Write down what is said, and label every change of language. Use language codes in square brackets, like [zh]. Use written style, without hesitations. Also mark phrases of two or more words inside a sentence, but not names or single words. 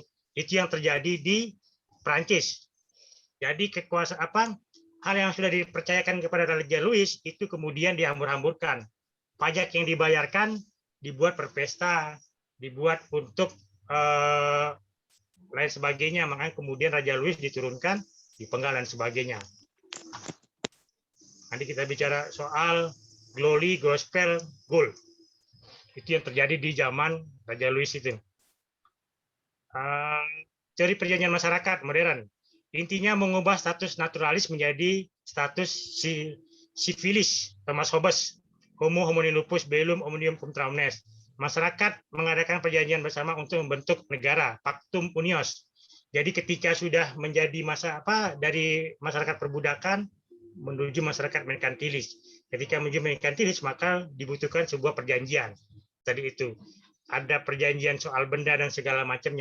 [id] Itu yang terjadi di Prancis. Jadi kekuasaan hal yang sudah dipercayakan kepada Raja Louis itu kemudian dihambur-hamburkan. Pajak yang dibayarkan dibuat berpesta, dibuat untuk lain sebagainya, makanya kemudian Raja Louis diturunkan, dipenggal dan sebagainya. Nanti kita bicara soal [en] glory, gospel, gold. [id] Itu yang terjadi di zaman Raja Louis itu. Teori perjanjian masyarakat modern. Intinya mengubah [la] status naturalis [id] menjadi [la] status civilis, [id] Thomas Hobbes. [la] Homo homini lupus bellum omnium cum omnes. [id] Masyarakat mengadakan perjanjian bersama untuk membentuk negara, [la] Pactum Unios. [id] Jadi ketika sudah menjadi dari masyarakat perbudakan menuju masyarakat merkantilis. Ketika menuju merkantilis, maka dibutuhkan sebuah perjanjian. Tadi itu ada perjanjian soal benda dan segala macamnya.